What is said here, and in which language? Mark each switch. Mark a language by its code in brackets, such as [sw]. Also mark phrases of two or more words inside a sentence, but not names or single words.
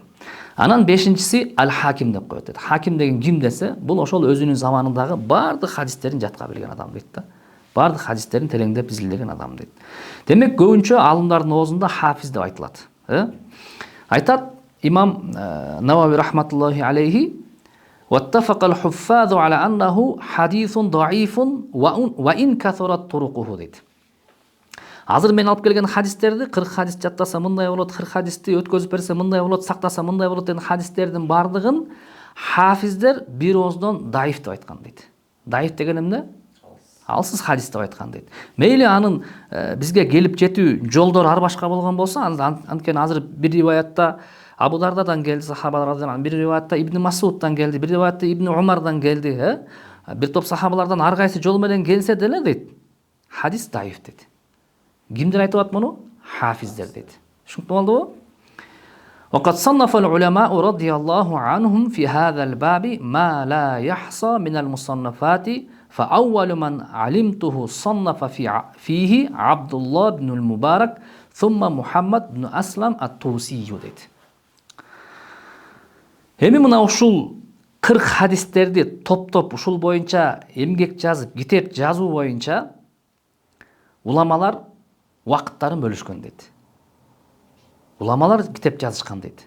[ky] Анан бешинчиси ал-хаким деп коет дейт. Хаким деген ким десе, бул ошол өзүнүн заманындагы бардык хадистерин жатка билген адам дейт да. Бардык хадистерин тереңдеп изилдеген адам дейт. Демек көбүнчө алымдардын оозунда хафиз деп айтылат. Айтат имам Навави [ar] رحمة الله عليه: "واتفق الحفاظ على أنه حديث ضعيف وإن كثرت طرقه" [ky] дейт. Азыр мен алып келген хадистерди 40 хадис жаттаса мындай болот, 40 хадисти өткөзүп берсе мындай болот, сактаса мындай болот деген хадистердин бардыгын хафиздер бир ооздон даиф деп айткан дейт. Даиф деген эмне? Алсыз хадис деп айткан дейт. Мейли анын бизге келип жетүү жолдору ар башка болгон болсо, анткени азыр бир риваятта Абу Дардадан келди, сахабалардан, бир риваятта Ибн Масуддан келди, бир риваятта Ибн Умардан келди, бир топ сахабалардан ар кайсы жол менен келсе деле дейт, хадис даиф дейт. Кимдер айтып атат муну? Хафиздер дейт. Түшүнүктүү болдубу? [ar] وقد صنف العلماء رضي الله عنهم في هذا الباب ما لا يحصى من المصنفات فأول من علمته صنف فيه عبد الله بن المبارك ثم محمد بن أسلم الطوسي дейт. [ky] Эми мына ушул 40 хадистерди топ-топ ушул боюнча эмгек жазып, китеп жазуу боюнча уламалар убакыттарын бөлүшкөн дейт. Уламалар китеп жазышкан дейт.